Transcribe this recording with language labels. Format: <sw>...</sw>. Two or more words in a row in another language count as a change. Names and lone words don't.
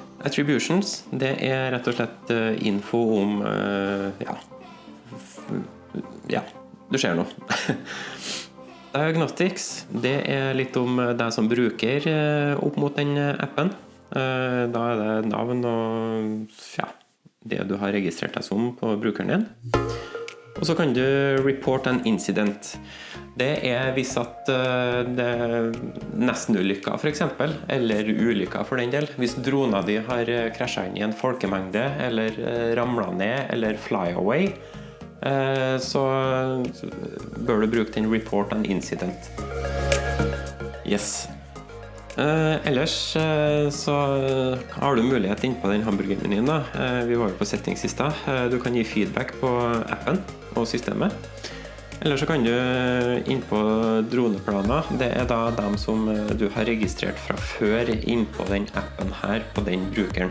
<no>Attributions, det er rett og slett info om, ja, du ser noe. Diagnostics, det er litt om deg som bruker opp mot den appen. Da er det navn og det du har registrert deg som på brukeren din. Og så kan du</no> <en>report an incident.</en> <no>Det er hvis at det er nesten ulykker for eksempel, eller ulykker for den del. Hvis dronen din har krasjet inn i en folkemengde, eller ramlet ned, eller flyaway, så bør du bruke den</no> <en>report an incident.</en> <no>Yes. Ellers så har du mulighet inn på den hamburgermenyen da. Vi var jo på settings i sted. Du kan gi feedback på appen og systemet. Eller så kan du inn på droneplaner. Det er da dem som du har registrert fra før inn på den appen her på den brukeren.</no>